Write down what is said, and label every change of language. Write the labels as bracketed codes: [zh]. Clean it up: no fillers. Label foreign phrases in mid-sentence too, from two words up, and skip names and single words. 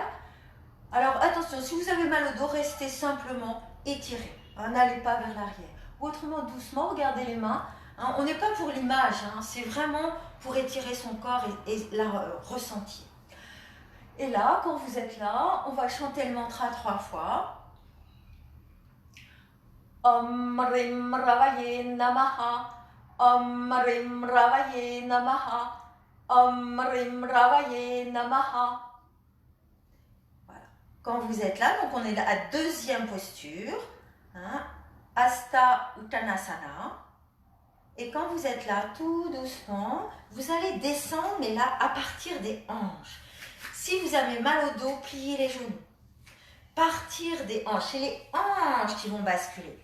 [fr] Alors, attention, si vous avez mal au dos, restez simplement étiré. Hein, n'allez pas vers l'arrière. Autrement, doucement, regardez les mains. Hein, on n'est pas pour l'image, hein, c'est vraiment pour étirer son corps et la ressentir. Et là, quand vous êtes là, on va chanter le mantra 3 fois. [sa] Om Rim Ravaye Namaha. Om Rim Ravaye Namaha. Om Rim Ravaye Namaha. [fr] Voilà. Quand vous êtes là, donc on est là à deuxième posture, hein, Hasta Uttanasana. Et quand vous êtes là, tout doucement, vous allez descendre, mais là, à partir des hanches. Si vous avez mal au dos, pliez les genoux. Partir des hanches, c'est les hanches qui vont basculer.